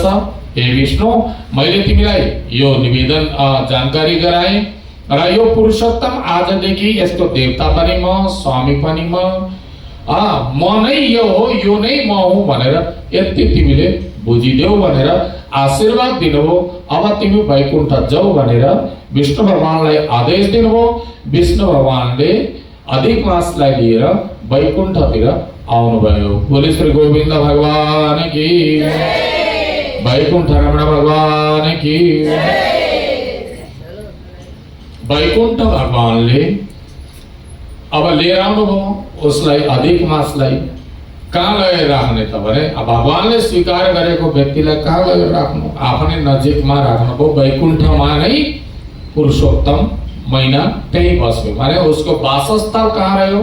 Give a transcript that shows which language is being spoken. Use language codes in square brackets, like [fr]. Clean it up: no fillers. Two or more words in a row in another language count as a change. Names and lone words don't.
[ne] हे विष्णु, मैले तिमीलाई यो निवेदन जानकारी गराएँ र यो पुरुषोत्तम आजदेखि यसको देवता पनि म, स्वामी पनि म नै यो हो, यो नै म हुँ भनेर यति तिमीले बुझिदेऊ भनेर आशीर्वाद दिनुभयो। अब तिमी वैकुण्ठ जाऊ भनेर विष्णु भगवानलाई आदेश दिनुभयो। विष्णु भगवानले अधिक मासलाई लिएर वैकुण्ठतिर आउनुभयो। [hi] बोले श्री गोविन्द भगवान की, वैकुण्ठ रमण भगवान की। [ne] वैकुण्ठ भगवानले अब लिएर आउनुभयो उसलाई, अधिक मासलाई। कहाँ लगेर राख्ने त भने भगवानले स्वीकार गरेको व्यक्तिलाई कहाँ लगेर राख्नु? आफ्नै नजिकमा राख्नुभयो, वैकुण्ठमा नै पुरुषोत्तम महिना त्यही बस्यो भने उसको वासस्थल कहाँ रह्यो?